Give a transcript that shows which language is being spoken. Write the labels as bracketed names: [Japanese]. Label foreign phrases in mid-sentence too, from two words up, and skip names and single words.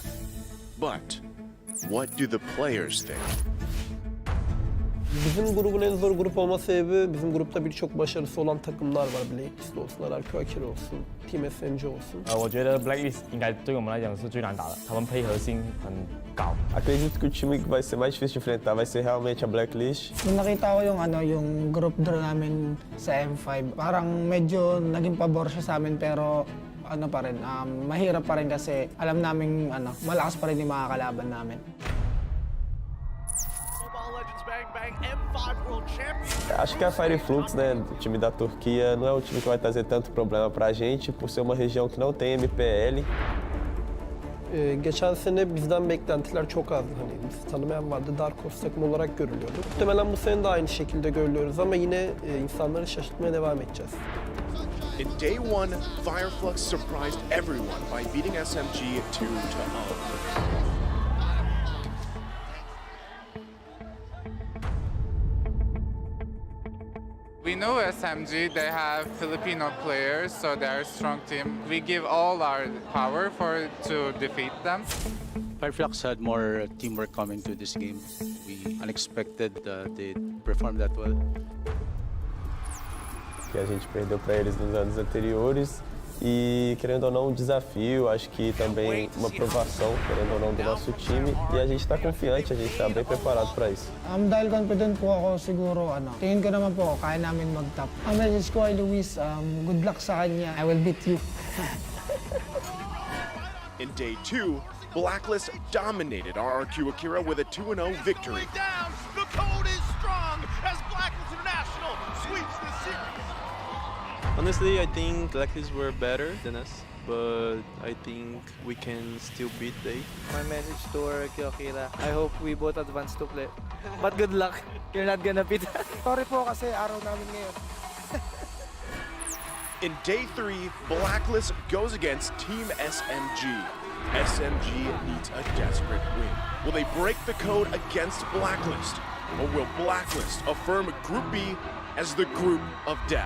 [English] But what do the players think? [Turkish] Bizim grubun en zor grup olma sebebi bizim grupta birçok başarısı olan takımlar var. Blackist olsun, RQAKIR olsun, Team SNG olsun. [Chinese] 我觉得 Blacklist 应该对我们来讲是最难打的，他们配合性很高。 [Portuguese] Acredito que o time que vai ser mais difícil de enfrentar vai ser realmente a Blacklist. [Filipino] Nung nakita ko yung [English] group draw [Filipino] namin sa M5, parang medyo naging pabor siya sa amin pero pa rin, mahirap pa rin kasi alam namin malakas pa rin yung mga kalaban namin. [Portuguese] Acho que a Fire Flux, né, o time da Turquia, não é um time que vai trazer tanto problema pra gente, por ser uma região que não tem MPL. [Turkish] Geçen sene bizden beklentiler çok azdı. Hani bizi tanımayan vardı. [English] Dark Horse [Turkish] takım olarak görülüyordu. Muhtemelen bu sene de aynı şekilde görülüyoruz ama yine insanları şaşırtmaya devam edeceğiz. [English] In day one, Fireflux surprised everyone by beating SMG 2-0. We know SMG, they have Filipino players, so they're a strong team. We give all our power to defeat them. Fireflux had more teamwork coming to this game. We unexpected they performed that well. [Portuguese] Que a gente perdeu para eles nos anos anteriores e, querendo ou não, um desafio, acho que também uma provação, querendo ou não, do nosso time, e a gente está confiante, a gente está bem preparado para isso. [Filipino] Dahil confident po ako siguro, tingin ko naman po, kaya namin mag-top. Ang message ko kay Luis, [English] good luck [Filipino] sa kanya, [English] I will beat you. In day 2, Blacklist dominated RRQ Akira with a 2-0 victory. The code is strong as Blacklist International sweeps the series. Honestly, I think Blacklist were better than us, but I think we can still beat they. My message to RRQ Akira, I hope we both advance to play. But good luck, you're not gonna beat us. [Filipino] Sorry po kasi araw namin ngayon. [English] In day 3, Blacklist goes against Team SMG. SMG needs a desperate win. Will they break the code against Blacklist? Or will Blacklist affirm Group B as the group of death?